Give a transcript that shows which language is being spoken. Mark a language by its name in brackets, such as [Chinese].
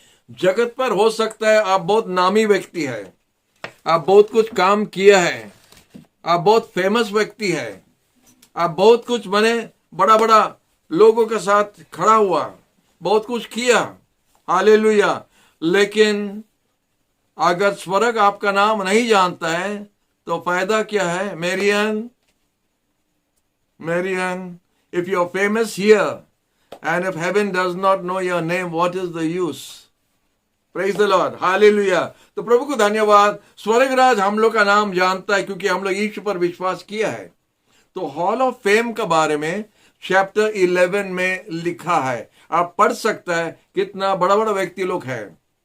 [Hindi] जगत पर हो सकता है आप बहुत नामी व्यक्ति है, आप बहुत कुछ काम किया है, आप बहुत फेमस व्यक्ति है, आप बहुत कुछ बने, बड़ा बड़ा लोगों के साथ खड़ा हुआ, बहुत कुछ किया। हालेलुया। लेकिन अगर स्वर्ग आपका नाम नहीं जानता है तो फायदा क्या है। [English] Marian, if you're famous here and if heaven does not know your name, what is the use? Praise the Lord. Hallelujah. [Hindi] तो प्रभु को धन्यवाद। स्वर्गराज हम लोग का नाम जानता है क्योंकि हम लोग यीशु पर विश्वास किया है। तो हॉल ऑफ फेम के बारे में चैप्टर 11 में लिखा है, आप पढ़ सकता है कितना बड़ा बड़ा व्यक्ति लोग है।